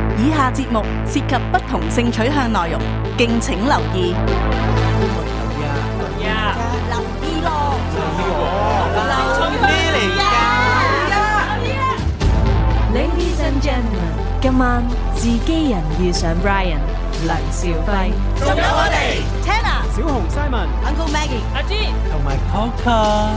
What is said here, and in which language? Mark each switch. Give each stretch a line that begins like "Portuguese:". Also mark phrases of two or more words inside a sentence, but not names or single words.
Cantonese: 下節目涉及不同性取向內容，敬請留意。留意咯，
English: Ladies and gentlemen，
Cantonese: 今晚自己人遇上 Brian 梁兆輝，仲有我哋 Tanner、小紅 Simon、Uncle Maggie、阿芝同埋 Coco，